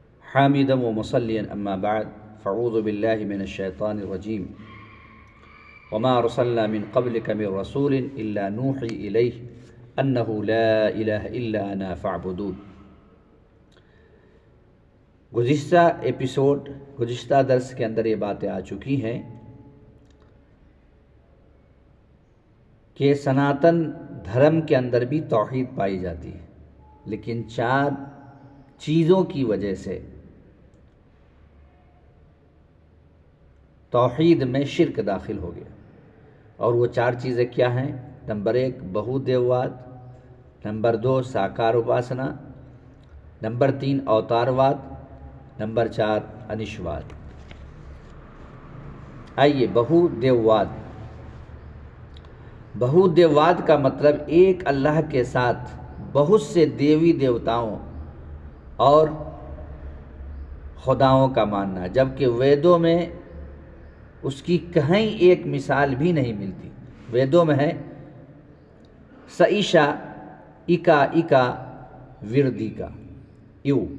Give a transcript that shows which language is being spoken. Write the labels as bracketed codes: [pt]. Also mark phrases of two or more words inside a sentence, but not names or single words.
[ar] حامدا ومصليا أما بعد فاعوذ بالله من الشيطان الرجيم وما أرسلنا من قبلك من رسول إلا نوحي إليه أنه لا إله إلا أنا فاعبدون۔ [ur] گزشتہ درس کے اندر یہ باتیں آ چکی ہیں کہ سناتن دھرم کے اندر بھی توحید پائی جاتی ہے، لیکن 4 چیزوں کی وجہ سے توحید میں شرک داخل ہو گیا۔ اور وہ 4 چیزیں کیا ہیں؟ نمبر 1 بہو دیوواد، نمبر 2 ساکار اپاسنا، نمبر 3 اوتارواد، نمبر 4 انشواد۔ آئیے بہو دیوواد۔ بہو دیوواد کا مطلب ایک اللہ کے ساتھ بہت سے دیوی دیوتاؤں اور خداؤں کا ماننا، جبکہ ویدوں میں اس کی کہیں ایک مثال بھی نہیں ملتی۔ ویدوں میں ہے سائشا اکا اکا وردی کا یو،